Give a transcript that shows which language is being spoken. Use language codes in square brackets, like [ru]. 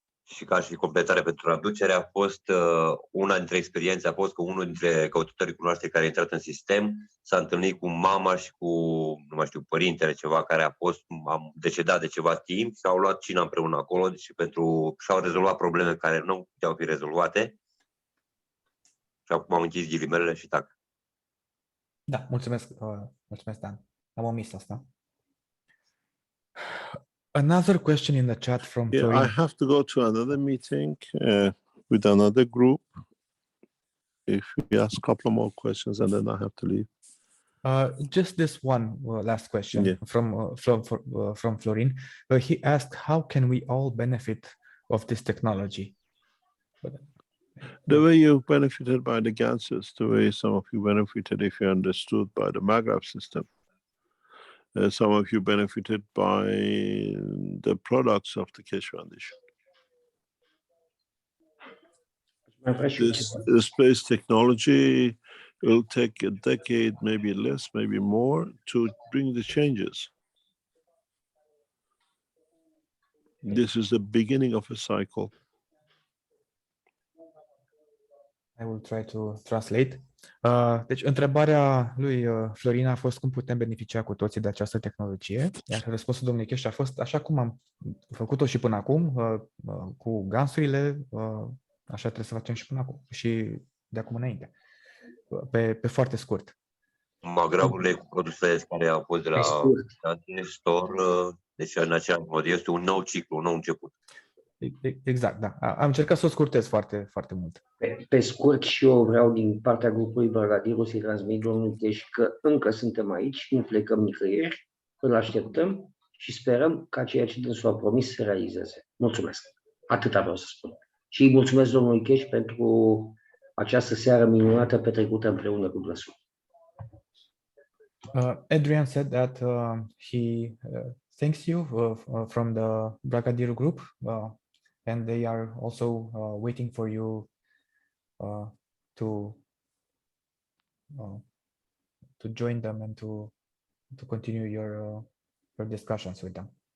[ro] Și ca și completare pentru traducere, a fost una dintre experiențe, a fost că unul dintre căutătorii cunoaștere care a intrat în sistem s-a întâlnit cu mama și cu, nu mai știu, părintele ceva care a decedat de ceva timp și au luat cina împreună acolo și-au rezolvat probleme care nu puteau fi rezolvate. Și acum am închis ghilimelele și tac. Da, mulțumesc, mulțumesc, Dan. Am omis asta. [en] Another question in the chat from Florin. I have to go to another meeting with another group. If you ask a couple more questions and then I have to leave. Just this one last question from Florin. He asked, how can we all benefit of this technology? The way you benefited by the gases, the way some of you benefited if you understood by the MAGRAPH system. Some of you benefited by the products of the Keshe Foundation. This space technology will take a decade, maybe less, maybe more, to bring the changes. This is the beginning of a cycle. I will try to translate. [ro] Deci, întrebarea lui Florin a fost cum putem beneficia cu toții de această tehnologie, iar răspunsul domnului Keshe a fost așa cum am făcut-o și până acum, cu gansurile, așa trebuie să facem și până acum, și de acum înainte, pe foarte scurt. Magraburile cu produse care au fost de la store, deci în același mod este un nou ciclu, un nou început. Exact, da. Am încercat să o scurtez foarte, foarte mult. Pe scurt, și eu vreau din partea grupului Brigadiru să-i transmit domnului Keshe că încă suntem aici, nu plecăm nicăieri, îl așteptăm și sperăm ca ceea ce dânsul a promis să realizeze. Mulțumesc. Atâta vreau să spun. Și îi mulțumesc domnului Keshe pentru această seară minunată petrecută împreună cu dânsul. [en] Adrian said that he thanks you from the Brigadier group, and they are also waiting for you to join them and to continue your discussions with them.